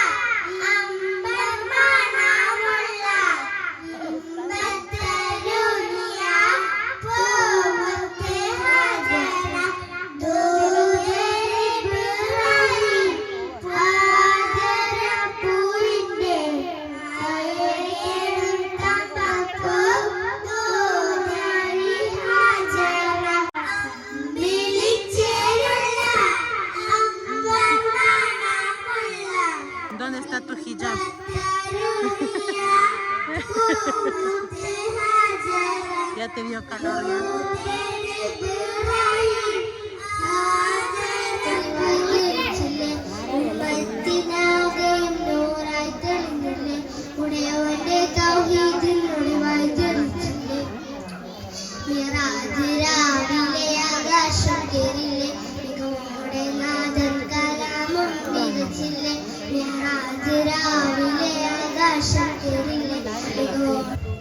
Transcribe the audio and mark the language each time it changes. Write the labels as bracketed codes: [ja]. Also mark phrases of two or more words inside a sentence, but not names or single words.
[ml] അമ്പർമണമുള്ള ഇമ്പത്തരുണിയ പൂമുത്ത് ഹജറ ദൂതരിബ്രാഹിം പാദരപ്പൂവിന്റെ അഴകേറും തപ്പപ്പൂ ദൂതരി ഹജറ അമ്പിളിച്ചേലുള്ള അമ്പർമണമുള്ള [es] ¿Dónde está tu hijab? Ya te dio calor ya. [ml] ഉടയവന്റെ തൗഹീദിൽ ഒളിവായി തെളിച്ചില്ലേ മിറാജ് രാവിലെ ആകാശം കേറില്ലേ മികവോടെ നാദൻ കലാമും മികച്ചില്ലേ മിറാജ് രാവിലെ ആകാശം കേറില്ലേ മികവോടെ